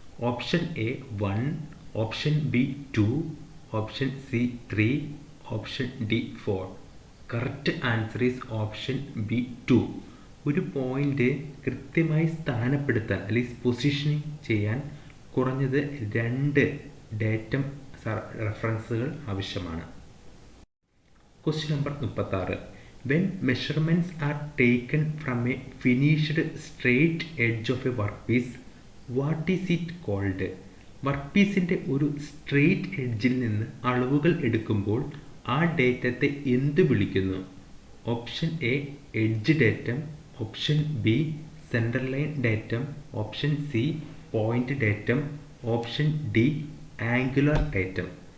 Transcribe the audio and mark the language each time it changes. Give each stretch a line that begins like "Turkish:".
English: Option A 1, option B 2, option C 3, option D 4. Correct answer is option B 2.
Malayalam: ഒരു point കൃത്യമായി സ്ഥാനപ്പെടുത്താൻ അല്ലെങ്കിൽ positioning ചെയ്യാൻ കുറഞ്ഞത് 2 ഡേറ്റം റെഫറൻസുകൾ ആവശ്യമാണ്.
English: Question number 36. When measurements are taken from a finished straight edge of a workpiece, what is it called?
Malayalam: വർക്ക്പീസിൻ്റെ ഒരു straight എഡ്ജിൽ നിന്ന് അളവുകൾ എടുക്കുമ്പോൾ ആ ഡേറ്റത്തെ എന്ത് വിളിക്കുന്നു?
English: Option A edge datum, option B central line datum, option C point datum, option D angular datum.